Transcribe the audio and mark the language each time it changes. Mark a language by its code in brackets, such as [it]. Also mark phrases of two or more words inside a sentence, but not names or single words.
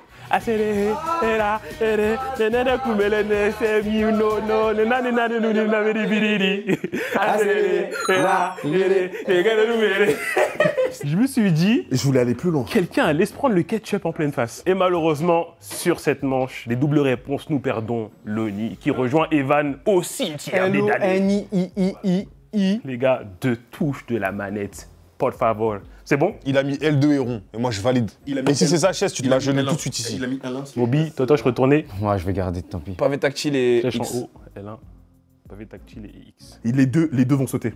[fr] Je me suis dit, Je voulais aller plus loin. quelqu'un allait se prendre le ketchup en pleine face. Et malheureusement, sur cette manche, les doubles réponses, nous perdons Loni, qui rejoint Evan au cimetière des damnés. L-O-N-I-I-I-I. Les gars, 2 touches de la manette, [es] por favor. [fr] C'est bon? Il a mis L2 et rond. Et moi, je valide. Et si c'est ça, chaise, tu te la jeûnes tout de suite ici. Moby, Toto, je retournais. Ouais, je vais garder, tant pis. Pavé tactile et Flèche en X. haut, L1, pavé tactile et X. Les deux vont sauter.